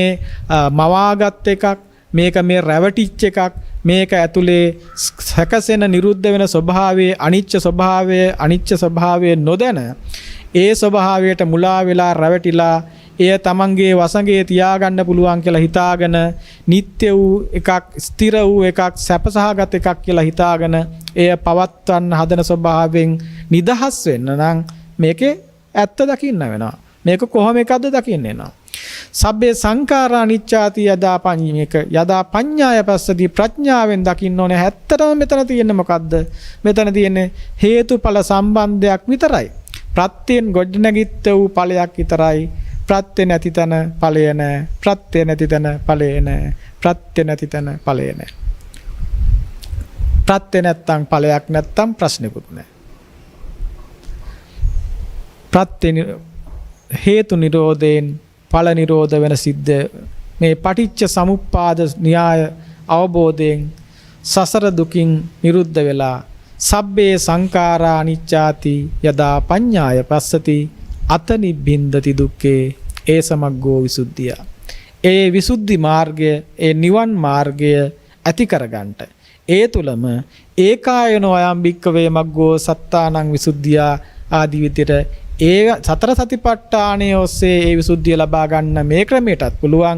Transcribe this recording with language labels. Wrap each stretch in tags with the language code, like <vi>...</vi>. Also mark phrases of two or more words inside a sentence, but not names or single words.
<si>මවාගත් එකක්, මේක මේ රැවටිච්ච එකක්, මේක ඇතුලේ සැකසෙන නිරුද්ධ වෙන ස්වභාවයේ අනිච්ච ස්වභාවය නොදැන ඒ ස්වභාවයට මුලා වෙලා රැවටිලා එය තමන්ගේ වසඟේ තියාගන්න පුළුවන් කියලා හිතාගෙන නිත්‍ය වූ එකක් ස්ථිර වූ එකක් සැපසහගත එකක් කියලා හිතාගෙන එය පවත්වන්න හදන ස්වභාවයෙන් නිදහස් වෙන්න නම් මේකේ ඇත්ත දකින්න වෙනවා. මේක කොහොම එකක්ද දකින්න වෙනවා.</si> <pi>සබ්බේ සංඛාරා අනිච්චාති යදා පඤ්ඤාය පස්සති</pi> <si>ප්‍රඥාවෙන් දකින්න ඕනේ. ඇත්තටම මෙතන තියෙන්නේ මොකද්ද? මෙතන තියෙන්නේ හේතුඵල සම්බන්ධයක් විතරයි. ප්‍රත්‍යයෙන් ගොඩනැගිච්ච වූ ඵලයක් විතරයි. ප්‍රත්‍ය නැති තැන ඵලය නැහැ. ප්‍රත්‍ය නැති තැන ඵලය නැහැ. ප්‍රත්‍ය නැති තැන ඵලය නැහැ. ප්‍රත්‍ය නැත්තම් ඵලයක් නැත්තම් ප්‍රශ්නෙකුත් නැහැ. ප්‍රත්‍ය හේතු නිරෝධයෙන් ඵල නිරෝධ වෙන සිද්ධ මේ පටිච්ච සමුප්පාද න්‍යාය අවබෝධයෙන් සසර දුකින් නිරුද්ධ වෙලා</si> <pi>සබ්බේ සංඛාරා අනිච්චාති යදා පඤ්ඤාය පස්සති අත නිබ්බින්දති දුක්ඛේ ඒ සමග්ගෝ විසුද්ධිය.</pi> <si>ඒ විසුද්ධි මාර්ගය ඒ නිවන් මාර්ගය ඇති කරගන්නට ඒ තුලම</si> <pi>ඒකායනෝ අයම් භික්ඛවේ මග්ගෝ සත්තානං විසුද්ධියා</pi> <si>ආදී විදිහට ඒ සතර සතිපට්ඨානයේ ඔස්සේ ඒ විසුද්ධිය ලබා ගන්න මේ ක්‍රමයටත් පුළුවන්.</si>